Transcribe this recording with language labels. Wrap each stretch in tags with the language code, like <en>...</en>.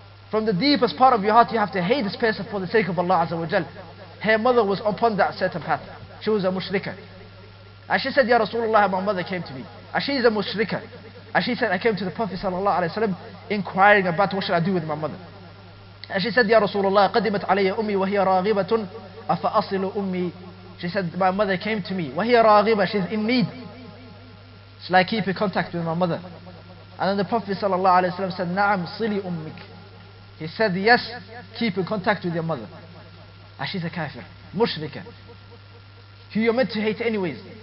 <en>From the deepest part of your heart, you have to hate this person for the sake of Allah Azza wa Jal. Her mother was upon that certain path. She was a mushrika. And she said, Ya Rasulullah, my mother came to me. And she is a mushrika. And she said, I came to the Prophet sallallahu alaihi wasallam inquiring about what should I do with my mother. And she said,</en> <ar>Ya Rasulullah, قدمت علي أمي وهي راغبة أفأصل أمي.</ar> <en>She said, my mother came to me.</en> <ar>وهي راغبة,</ar> <en>she's in need. Shall I keep in contact with my mother? And then the Prophet sallallahu alaihi wasallam said,</en> <ar>نعم صلي أمك.</ar> <en>He said, yes, keep in contact with your mother. And she's a kafir, mushrika, who you're meant to hate anyways.</en>